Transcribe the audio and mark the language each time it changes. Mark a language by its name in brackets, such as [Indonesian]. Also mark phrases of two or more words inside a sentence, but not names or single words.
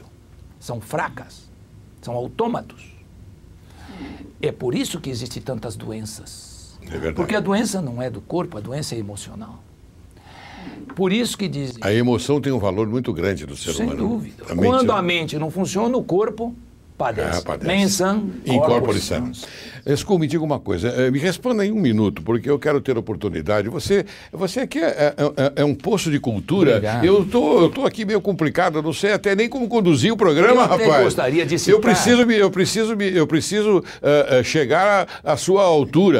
[Portuguese] São fracas, são autômatos. É por isso que existem tantas doenças. É verdade. Porque a doença não é do corpo, a doença é emocional. Por isso que dizem... A emoção tem um valor muito grande do ser humano. Sem dúvida. Quando a mente não funciona, o corpo padece. [Latin] Mensam incorpore sano. [Portuguese] Escul, me diga uma coisa, me responda em um minuto, porque eu quero ter oportunidade. Você aqui é um poço de cultura. Obrigado. Eu tô aqui meio complicado, eu não sei até nem como conduzir o programa, eu rapaz. Eu gostaria de citar... Eu preciso chegar à sua altura.